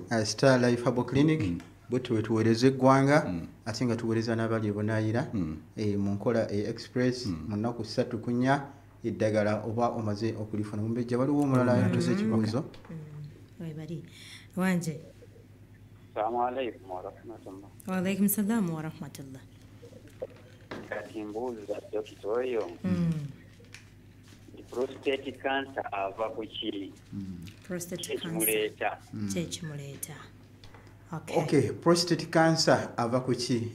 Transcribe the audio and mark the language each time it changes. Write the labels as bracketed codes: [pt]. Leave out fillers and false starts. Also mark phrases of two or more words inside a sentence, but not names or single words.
[lg] Star Life Herbal Clinic bwe tuweereza eggwanga ate nga tuweereza n'abali ebunaayira mu nkola express mu nnaku 3 ku 4 eddagala oba omaze okulifuna mumbejja waliwo omulala yatuze ekibuuzo. Webali wanje. [ar] السلام عليكم ورحمة الله. وعليكم السلام ورحمة الله. [lg] Kati mbuuza dokita oyo [en] prostate cancer [lg] ava ku ki? [en] Prostate cancer [lg] kimuleeta. Okay, [en] prostate cancer [lg] ava ku ki?